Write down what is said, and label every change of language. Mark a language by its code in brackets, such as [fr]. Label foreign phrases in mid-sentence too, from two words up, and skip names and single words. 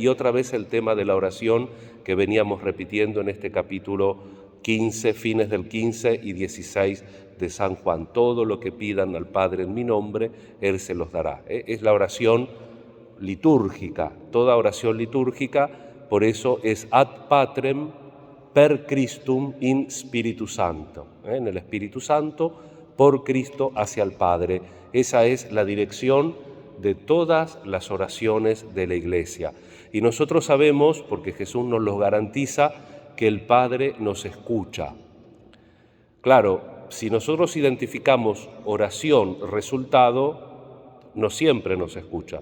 [es] Y otra vez el tema de la oración que veníamos repitiendo en este capítulo 15, fines del 15 y 16 de San Juan. Todo lo que pidan al Padre en mi nombre, Él se los dará. Es la oración litúrgica, toda oración litúrgica, por eso es [la] ad patrem per Christum in Spiritu Santo, [es] en el Espíritu Santo, por Cristo hacia el Padre. Esa es la dirección de todas las oraciones de la Iglesia. Y nosotros sabemos, porque Jesús nos lo garantiza, que el Padre nos escucha. Claro, si nosotros identificamos oración, resultado, no siempre nos escucha.